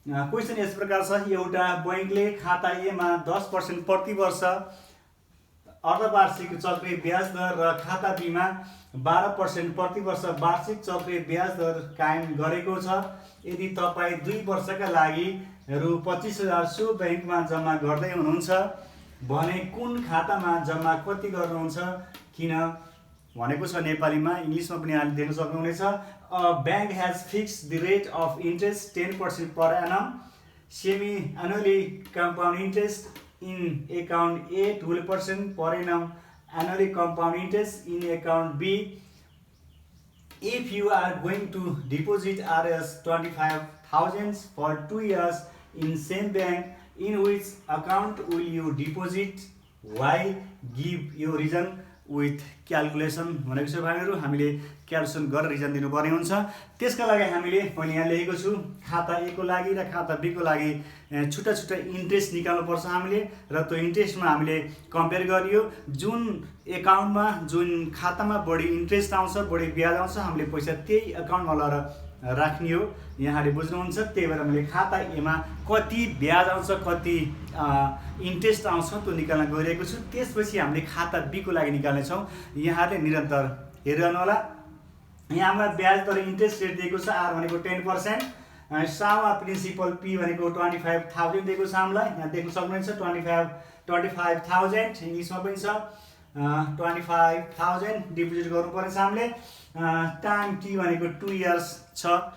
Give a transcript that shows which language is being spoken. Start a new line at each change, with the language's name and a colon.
Nepali: Question यस प्रकार छ। एउटा बैङ्कले खाता एमा 10% प्रति वर्ष अर्धवार्षिक चक्रीय ब्याज दर र खाता बीमा 12% प्रति वर्ष वार्षिक चक्रीय ब्याज दर कायम गरेको छ। यदि तपाईँ 2 वर्षका लागि रु 25,000 सो ब्याङ्कमा जम्मा गर्दै हुनुहुन्छ भने कुन खातामा जम्मा कति गर्नुहुन्छ, किन भनेको छ नेपालीमा। इङ्ग्लिसमा पनि यहाँले देख्न सक्नुहुनेछ।
English: bank has fix the rate of interest 10% per annum semi annually compound interest in account A 12% per annum annually compound interest in account B if you are going to deposit Rs 25,000 for 2 years in same bank, in which account will you deposit, why, give your reason with calculation
Nepali: भनेको छ भाइहरू। हामीले calculation गरेर reason दिनुपर्ने हुन्छ। त्यसका लागि हामीले मैले यहाँ लेखेको छु खाता A को लागि र खाता B को लागि छुट्टा छुट्टा इन्ट्रेस्ट निकाल्नुपर्छ हामीले, र त्यो इन्ट्रेस्टमा हामीले कम्पेयर गरियो। जुन एकाउन्टमा जुन खातामा बढी इन्ट्रेस्ट आउँछ, बढी ब्याज आउँछ, हामीले पैसा त्यही एकाउन्टमा लगेर राख्ने हो। यहाँले बुझ्नुहुन्छ। त्यही भएर मैले खाता एमा कति ब्याज आउँछ, कति इन्ट्रेस्ट आउँछ त्यो निकाल्न गइरहेको छु। त्यसपछि हामीले खाता B को लागि निकाल्नेछौँ। यहाँले निरन्तर हेरिरहनु होला। यहाँ हामीलाई ब्याज दर इन्ट्रेस्ट रेट दिएको छ। R भनेको 10%, सावा प्रिन्सिपल P भनेको 25,000 दिएको छ हामीलाई। यहाँ देख्न सक्नुहुन्छ 25,000 इङ्ग्लिसमा पनि छ। 25,000 डिपोजिट गर्नुपर्नेछ हामीले। टाइम T भनेको 2 इयर्स छ।